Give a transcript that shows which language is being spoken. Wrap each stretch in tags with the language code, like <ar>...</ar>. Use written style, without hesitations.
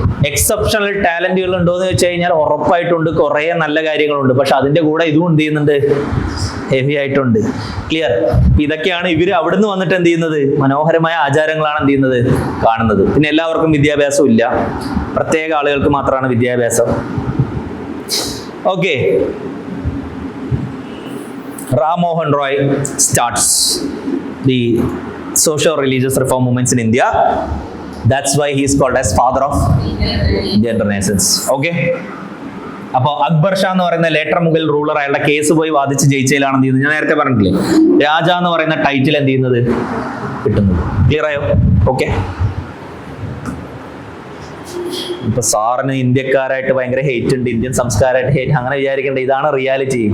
<ml>Exceptional ടാലന്റുകൾ ഉണ്ടോ എന്ന് വെച്ച് കഴിഞ്ഞാൽ ഉറപ്പായിട്ടുണ്ട്. കുറേ നല്ല കാര്യങ്ങളുണ്ട്. പക്ഷെ അതിന്റെ കൂടെ ഇതും എന്ത് ചെയ്യുന്നുണ്ട്? ഹെവി ആയിട്ടുണ്ട്. ക്ലിയർ? ഇതൊക്കെയാണ് ഇവർ അവിടുന്ന് വന്നിട്ട് എന്ത് ചെയ്യുന്നത്? മനോഹരമായ ആചാരങ്ങളാണ് എന്ത് ചെയ്യുന്നത്? കാണുന്നത്. പിന്നെ എല്ലാവർക്കും വിദ്യാഭ്യാസം ഇല്ല, പ്രത്യേക ആളുകൾക്ക് മാത്രമാണ് വിദ്യാഭ്യാസം. Okay.</ml> <en>Ram Mohan Roy starts the socio-religious reform movements in India. That's why he is called as father of Indian Renaissance. Okay.</en> <ml>അപ്പോൾ അക്ബർ ഷാ എന്ന് പറയുന്ന ലേറ്റർ മുഗൾ റൂളർ അയാളുടെ കേസ് പോയി വാദിച്ച് ജയിച്ചതിലാണ് എന്ത് ചെയ്യുന്നത്? ഞാൻ നേരത്തെ പറഞ്ഞിട്ടില്ലേ, രാജ എന്ന് പറയുന്ന ടൈറ്റിൽ എന്ത് ചെയ്യുന്നത്? കിട്ടുന്നത്. ക്ലിയർ ആയോ? ഓക്കെ. ഇപ്പൊ സാറിന് ഇന്ത്യക്കാരായിട്ട് ഭയങ്കര ഹേറ്റ് ഉണ്ട്, ഇന്ത്യൻ സംസ്കാരമായിട്ട് ഹേറ്റ്, അങ്ങനെ വിചാരിക്കേണ്ട. ഇതാണ് റിയാലിറ്റി.</ml>